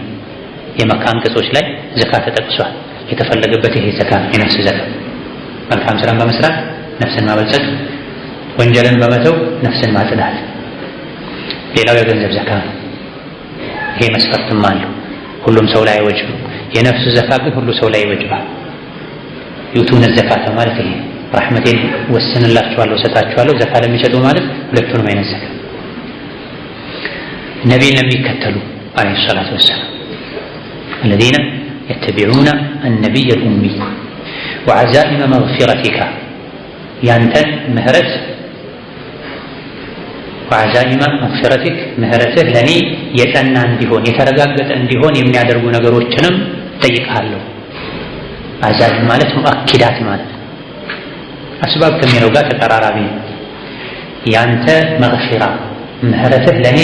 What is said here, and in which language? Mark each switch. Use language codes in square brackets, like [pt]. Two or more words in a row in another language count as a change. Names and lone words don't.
[am] የመካ አንቀጾች ላይ ዘካ ተጠቅሷል። የተፈለገበት ይሄ ዘካ የነፍስ ዘካ። መልካም ስራን በመስራት ነፍስን ማበልጸግ፣ ወንጀልን በመተው ነፍስን ማጽዳት። ሌላው የገንዘብ ዘካ ነው። ይሄ መስፈርትም አለው፣ ሁሉም ሰው ላይ አይወጅብም። የነፍስ ዘካ ግን ሁሉ ሰው ላይ ይወጅባል። [ar] يؤتون الزكاة [am] ማለት ይሄ ረሕመቴን ወስንላችኋለሁ እሰጣችኋለሁ ዘካ ለሚሰጡ ማለት ሁለቱንም አይነት ዘካ። ነቢይን ለሚከተሉ [ar] عليه الصلاة والسلام الذين يتبعون النبي الأمي وعزائم مغفرتك [am] ያንተን ምህረት [ar] وعزائم مغفرتك [am] ምህረትህ ለኔ የጸና እንዲሆን የተረጋገጠ እንዲሆን የሚያደርጉ ነገሮችንም ጠይቃለሁ። አዛኢም ማለት ሙአኪዳት ማለት አስባብ ከሚለው ጋር ተቀራራቢ ነው። ያንተ መግፊራ ምህረትህ ለኔ